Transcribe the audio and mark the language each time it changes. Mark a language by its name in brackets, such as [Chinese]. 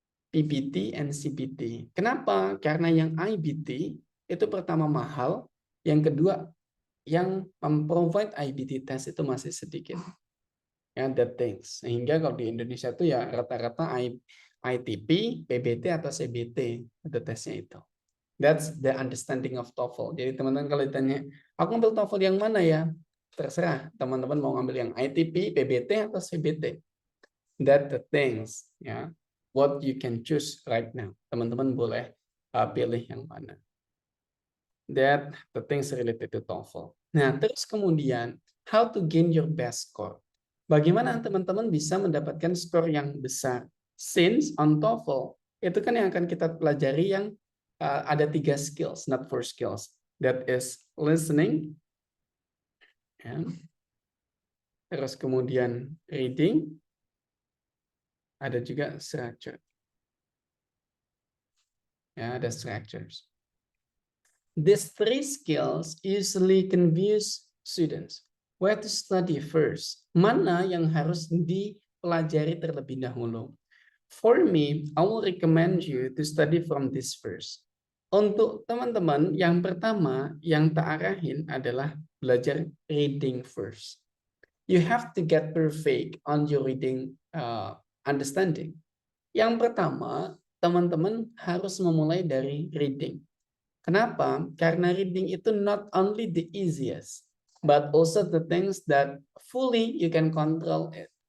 [English] PBT and CBT. [Indonesian] Kenapa? Karena yang IBT itu pertama mahal, yang kedua yang memprovide IBT test itu masih sedikit. Ya, [English] that things. [Indonesian] Sehingga kalau di Indonesia itu ya rata-rata ITP, PBT atau CBT itu tesnya itu. [English] That's the understanding of TOEFL. [Indonesian] Jadi teman-teman kalau ditanya, aku ambil TOEFL yang mana ya? Terserah teman-teman mau ngambil yang ITP, PBT atau CBT. [English] That the things, ya. What you can choose right now. [Indonesian] Teman-teman boleh pilih yang mana. [English] That the things related to TOEFL. [Indonesian] Nah, terus kemudian [English] how to gain your best score. [Indonesian] Bagaimana teman-teman bisa mendapatkan skor yang besar? [English] Since on [Indonesian] TOEFL itu kan yang akan kita pelajari yang ada 3 skills, [English] not 4 skills. That is listening, ya. [Indonesian] Terus kemudian reading, ada juga structure. Ya, ada structures. [English] These 3 skills usually confuse students. Where to study first? [Indonesian] Mana yang harus dipelajari terlebih dahulu? [English] For me, I will recommend you to study from this first. [Indonesian] Untuk teman-teman, yang pertama yang tak arahin adalah belajar reading first. [English] You have to get perfect on your reading understanding. [Indonesian] Yang pertama, teman-teman harus memulai dari reading. Kenapa? Karena reading itu [English] not only the easiest, but also the things that fully you can control it.